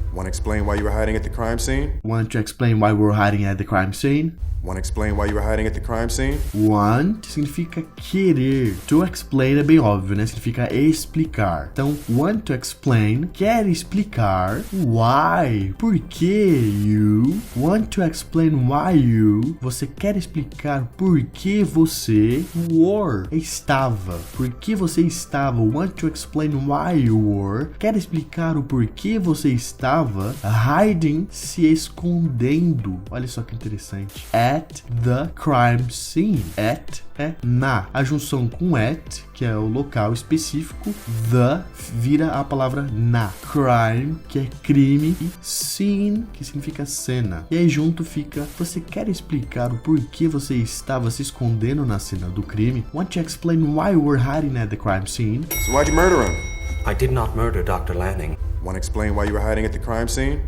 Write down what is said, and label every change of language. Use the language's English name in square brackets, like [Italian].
[English] Want to explain why you were hiding at the crime scene? Want to explain why we're hiding at the crime scene? Want to explain why you were hiding at the crime scene? Want [Portuguese] significa querer. [English] To explain [Portuguese] é bem óbvio, né? Significa explicar. Então, [English] want to explain, [Portuguese] quer explicar. [English] Why? [Portuguese] Por que [English] you? Want to explain why you? [Portuguese] Você quer explicar por que você [English] were, [Portuguese] estava. Por que você estava. [English] Want to explain why you were. [Portuguese] Quer explicar o porquê você estava [English] hiding, [Portuguese] se escondendo. Olha só que interessante. [English] At the crime scene. At [Portuguese] é na. A junção com [English] at, [Portuguese] que é o local específico, [English] the [Portuguese] vira a palavra na. Crime, que é crime, e [English] scene, [Portuguese] que significa cena. E aí junto fica, você quer explicar o porquê você estava se escondendo na cena do crime? [English] Want to explain why you were hiding at the crime scene? So why'd you murder him? I did not murder Dr. Lanning. Want to explain why you were hiding at the crime scene?